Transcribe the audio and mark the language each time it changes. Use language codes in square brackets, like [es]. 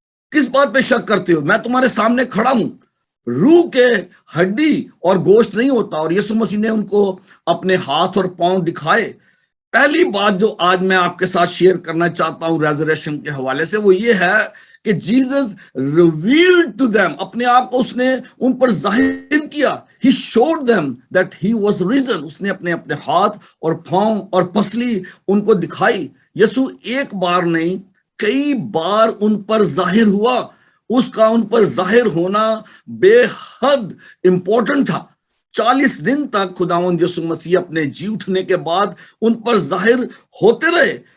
[ur] کس بات پہ شک کرتے ہو؟ میں تمہارے سامنے کھڑا ہوں. روح کے ہڈی اور گوشت نہیں ہوتا. اور یسوع مسیح نے ان کو اپنے ہاتھ اور پاؤں دکھائے. پہلی بات جو آج میں آپ کے ساتھ شیئر کرنا چاہتا ہوں ریزریکشن کے حوالے سے وہ یہ ہے کہ [en] Jesus revealed to them, [ur] اپنے آپ کو اس نے ان پر ظاہر کیا. [en] He showed them that he was risen. [ur] اس نے اپنے ہاتھ اور پاؤں اور پسلی ان کو دکھائی. یسوع ایک بار نہیں کئی بار ان پر ظاہر ہوا. اس کا ان پر ظاہر ہونا بے حد امپورٹنٹ تھا. 40 دن تک خداوند یسوع مسیح اپنے جی اٹھنے کے بعد ان پر ظاہر ہوتے رہے